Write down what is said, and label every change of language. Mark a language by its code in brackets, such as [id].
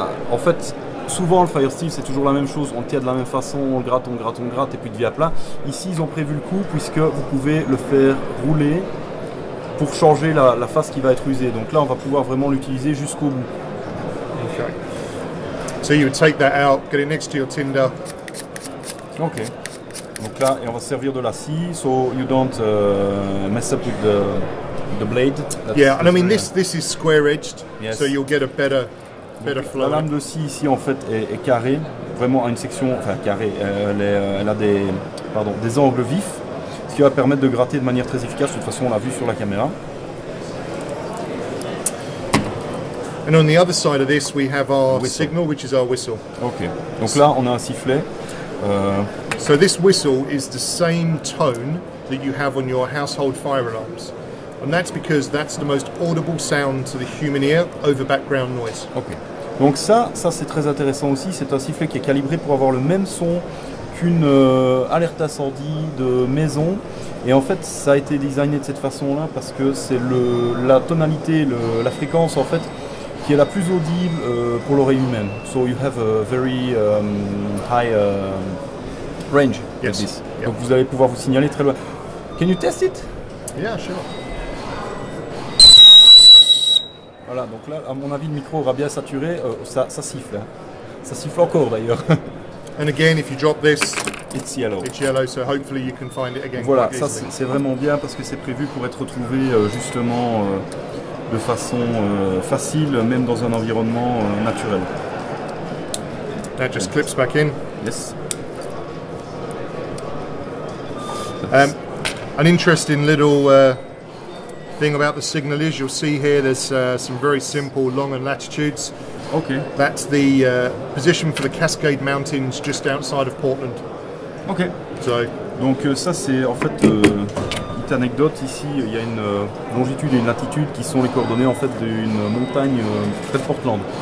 [fr] En fait, souvent le Fire Steel c'est toujours la même chose, on le tient de la même façon, on le gratte, et puis il devient plat. Ici ils ont prévu le coup puisque vous pouvez le faire rouler pour changer la face qui va être usée. Donc là on va pouvoir vraiment l'utiliser jusqu'au bout. [en] Okay. So you would take that out, get it next to your tinder. [fr] Ok. Donc là, et on va se servir de la scie, [en] so you don't mess up with the blade. Yeah, and I mean this is square edged, yes, so you'll get a better flow. [fr] La lame de scie ici en fait est carrée, vraiment à une section, enfin carrée, elle a des angles vifs, ce qui va permettre de gratter de manière très efficace. De toute façon, on l'a vu sur la caméra. [en] And on the other side of this, we have our signal, which is our whistle. [fr] Ok. Donc là, on a un sifflet. [en] So this whistle is the same tone that you have on your household fire alarms, and that's because that's the most audible sound to the human ear over background noise. Ok. [fr] Donc ça c'est très intéressant aussi. C'est un sifflet qui est calibré pour avoir le même son qu'une alerte incendie de maison. Et en fait, ça a été designé de cette façon-là parce que c'est la tonalité, la fréquence en fait, qui est la plus audible pour l'oreille humaine. [en] So you have a very high range with this. Yep. [fr] Donc vous allez pouvoir vous signaler très loin. [en] Can you test it? Yeah, sure. [fr] Voilà, donc là, à mon avis, le micro aura bien saturé. Ça siffle. Hein. Ça siffle encore d'ailleurs. [en] And again, if you drop this, it's yellow. It's yellow, so hopefully you can find it again. [fr] Voilà, ça c'est vraiment bien parce que c'est prévu pour être retrouvé justement de façon facile, même dans un environnement naturel. [en] That just clips back in. Yes. An interesting little thing about the Signal is you'll see here there's some very simple long and latitudes. Okay. That's the position for the Cascade Mountains just outside of Portland. Ok. So. [fr] Donc ça c'est en fait petite anecdote ici, il y a une longitude et une latitude qui sont les coordonnées en fait d'une montagne près de Portland.